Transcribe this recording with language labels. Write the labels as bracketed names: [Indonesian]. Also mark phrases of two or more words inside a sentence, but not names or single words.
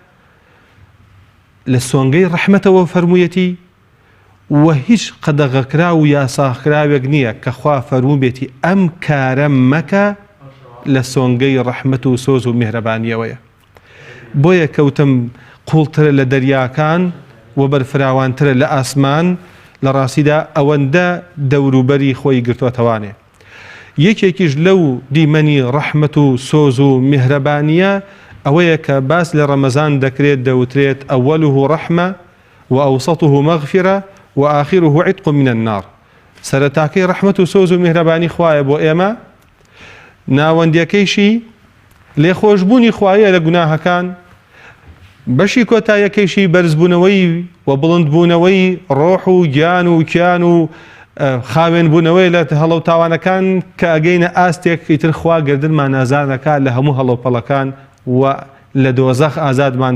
[Central Kurdish] لە سۆنگەی ڕەحمەتەوە فەرموویەتی و هیچ قەدەغەکرا و یاساکراوێک نییە کە خوا فەرموو بێتی ئەم کارە مەکە لە سۆنگەی ڕەحمەت و سۆز و میهرەبانیەوەیە بۆیە کەوتم قوڵترە لە دەریاکان و بەرفراوانترە لە ئاسمان لە ڕاستیدا ئەوەندە دەوروبەری خۆی گرتووەتەوانێ. یەکێکیش لەو دیمەنی ڕەحمەت و سۆز و میهرەبانیە ئەوەیە کە باس لە ڕەمەزان دەکرێت دەوترێت [Arabic] ئەوەله ڕەحمە و ئەوسەطه مەغفرە و ئاخره عتق من النار. [Central Kurdish] سەرەتاکەی ڕەحمەت و سۆز و میهرەبانی خوایە بۆ ئێمە، ناوەندیەکەیشی لێخۆشبوونی خوایە لە گوناهەکان، بەشی کۆتایەکەیشی بەرزبوونەوەی و بڵندبوونەوەی ڕۆح و گیان و کیان و خاوێنبوونەوەی لە هەڵە و تاوانەکان کە ئەگەینە ئاستێک ئیتر خوا گردنمان نازانەکە لە هەموو هەڵەوپەڵەکان و لە دۆزەخ ئازادمان